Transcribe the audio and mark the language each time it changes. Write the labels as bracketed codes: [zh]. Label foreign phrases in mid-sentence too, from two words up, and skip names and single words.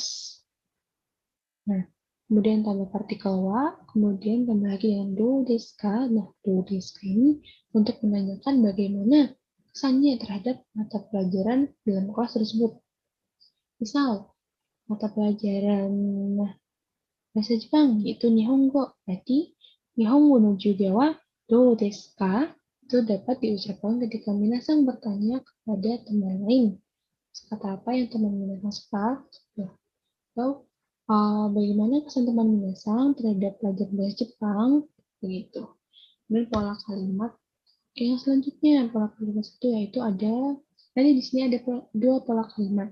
[id] Nah, kemudian tambah partikel wa, kemudian tambah lagi dengan [ja] どうですか. [id] Nah, [ja] どうですか [id] ini untuk menanyakan bagaimana kesannya terhadap mata pelajaran dalam kelas tersebut. Misal, mata pelajaran bahasa Jepang yaitu Nihongo. [ja] Berarti 日本語の授業はどうですか? [id] Itu dapat diucapkan ketika minasang bertanya kepada teman lain. Kata apa yang teman minasang suka? Atau bagaimana kesan teman minasang terhadap pelajaran bahasa Jepang? Begitu. Dan pola kalimat yang selanjutnya, pola kalimat satu yaitu ada, tadi di sini ada dua pola kalimat.